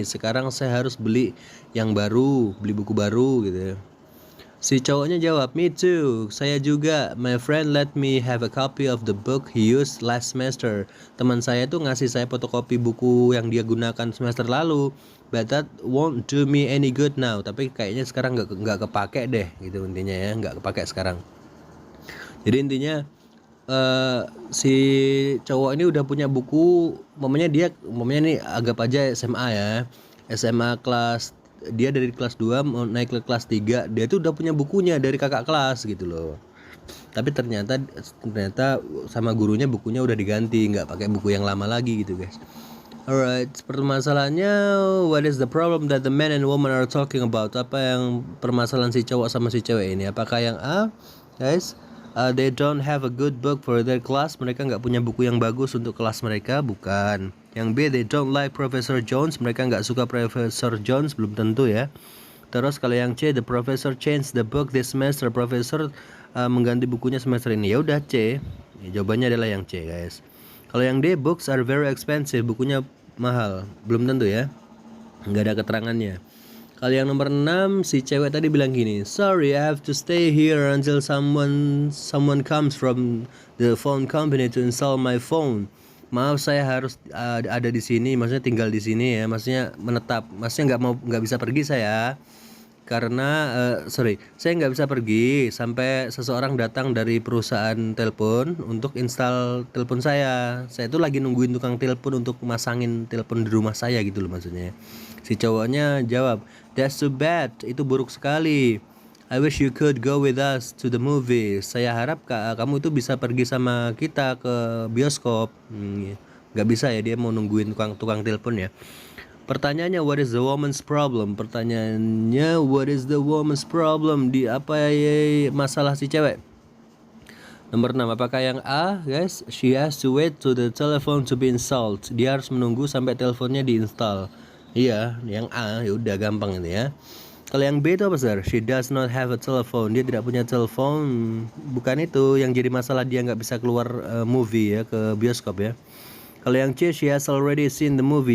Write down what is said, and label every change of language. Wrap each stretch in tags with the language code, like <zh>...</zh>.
<id>Sekarang saya harus beli yang baru, beli buku baru gitu. Si cowoknya jawab,</id> <en>me too,</en> <id>saya juga.</id> <en>My friend let me have a copy of the book he used last semester.</en> <id>Teman saya tuh ngasih saya fotokopi buku yang dia gunakan semester lalu.</id> <en>But that won't do me any good now.</en> <id>Tapi kayaknya sekarang nggak kepake deh, gitu intinya ya, nggak kepake sekarang. Jadi intinya si cowok ini udah punya buku, momennya nih anggap aja SMA ya, SMA kelas, dia dari kelas 2 mau naik ke kelas 3, dia tuh udah punya bukunya dari kakak kelas gitu loh. Tapi ternyata sama gurunya bukunya udah diganti, nggak pakai buku yang lama lagi gitu, guys.</id> <en>Alright,</en> <id>permasalahannya,</id> <en>what is the problem that the man and woman are talking about?</en> <id>Apa yang permasalahan si cowok sama si cewek ini? Apakah yang A, guys,</id> <en>they don't have a good book for their class.</en> <id>Mereka nggak punya buku yang bagus untuk kelas mereka. Bukan. Yang B,</id> <en>they don't like Professor Jones.</en> <id>Mereka nggak suka Professor Jones. Belum tentu ya. Terus kalau yang C,</id> <en>the professor changed the book this semester.</en> <id>Profesor mengganti bukunya semester ini. Ya udah C. Jawabannya adalah yang C, guys. Kalau yang D,</id> <en>books are very expensive.</en> <id>Bukunya mahal. Belum tentu ya. Nggak ada keterangannya. Kalau yang nomor 6, si cewek tadi bilang gini,</id> <en>sorry, I have to stay here until someone comes from the phone company to install my phone.</en> <id>Maaf, saya harus ada di sini, maksudnya tinggal di sini ya, maksudnya menetap, maksudnya nggak bisa pergi saya, karena saya nggak bisa pergi sampai seseorang datang dari perusahaan telepon untuk install telepon saya. Saya tuh lagi nungguin tukang telepon untuk masangin telepon di rumah saya gitu loh maksudnya. Si cowoknya jawab,</id> <en>that's too bad,</en> <id>itu buruk sekali.</id> <en>I wish you could go with us to the movie.</en> <id>Saya harap kamu itu bisa pergi sama kita ke bioskop. Gak bisa ya, dia mau nungguin tukang telepon ya. Pertanyaannya,</id> <en>what is the woman's problem?</en> <id>Pertanyaannya,</id> <en>what is the woman's problem?</en> <id>Di apa ya masalah si cewek? Nomor 6, apakah yang A, guys?</id> <en>She has to wait to the telephone to be installed.</en> <id>Dia harus menunggu sampai teleponnya diinstal. Iya, yang A, ya udah gampang ini ya. Kalau yang B itu apa, Sir?</id> <en>She does not have a telephone.</en> <id>Dia tidak punya telepon. Bukan itu yang jadi masalah, dia nggak bisa keluar movie ya, ke bioskop ya. Kalau yang C,</id> <en>she has already seen the movie.</en>